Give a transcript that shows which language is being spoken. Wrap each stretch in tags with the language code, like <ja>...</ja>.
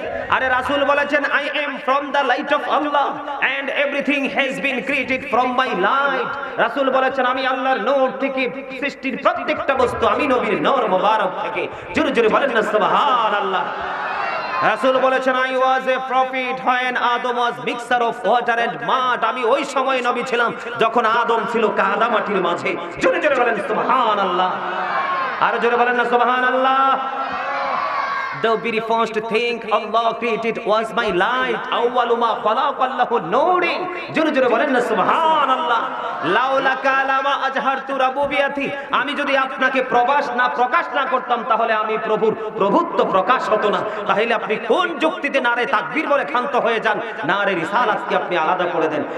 <bn>আরে রাসূল বলেছেন,</bn> <en>I am from the light of Allah and everything has been created from my light.</en> <bn>রাসূল বলেছেন, আমি আল্লাহর নূর থেকে সৃষ্টির প্রত্যেকটা বস্তু, আমি নবীর নূর মোবারক থেকে। জোরে জোরে বলেন না সুবহানাল্লাহ। রাসূল বলেছেন,</bn> <en>I was a prophet when Adam was mixture of water and mud.</en> <bn>আমি ওই সময় নবী ছিলাম যখন আদম ছিল কাদা মাটির মাঝে। জোরে জোরে বলেন সুবহানাল্লাহ। আর জোরে বলেন না সুবহানাল্লাহ।</bn> <en>The very first thing Allah created was my light.</en> <ar>Awwalu ma khalaqa Allahu nuri.</ar> <bn>জোরে জোরে বলেন না সুবহানাল্লাহ।</bn> <ar>লাউলা কালামা আজহারতু রাবুবিয়াতি,</ar> <bn>আমি যদি আপনাকে প্রকাশ না করতাম তাহলে আমি প্রভুত্ব প্রকাশ হতো না। তাহলে আপনি কোন যুক্তিতে নারে তাকবীর বলে ক্ষান্ত হয়ে যান, নারে রিসালাতকে আপনি আলাদা করে দেন?</bn>